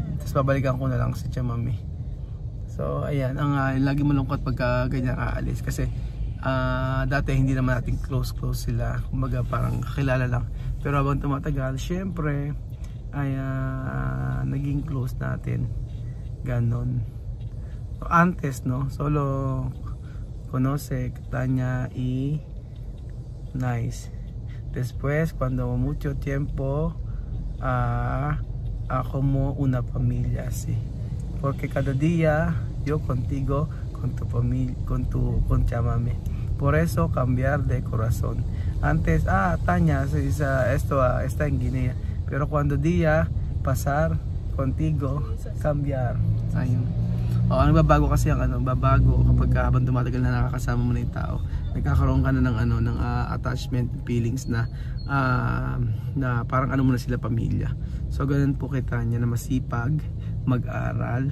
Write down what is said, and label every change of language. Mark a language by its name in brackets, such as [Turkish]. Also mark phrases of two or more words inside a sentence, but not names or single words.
[Filipino] Tapos babalikan ko na lang si Chama. So ayan, ang lagi malungkot pagka ganyan aalis kasi dati hindi naman natin close sila, kumbaga parang kakilala lang, pero habang tumatagal syempre ay naging close natin ganon. So, [Spanish] antes no, solo conoce Tanya y Nice, después cuando mucho tiempo como una familia así, porque cada día yo contigo, con tu familia, con Chamame. Por eso cambiar de corazón. Antes, Tanya, esto está en Guinea. Pero cuando día pasar contigo, cambiar. [Filipino] Ayun. Nagbabago kasi ang ano, babago kapag habang tumatagal na nakakasama mo na yung tao. Nagkakaroon ka na ng ano, ng [English] attachment feelings [Filipino] na na parang ano mo na sila pamilya. So ganun po kay Tanya na masipag mag-aral.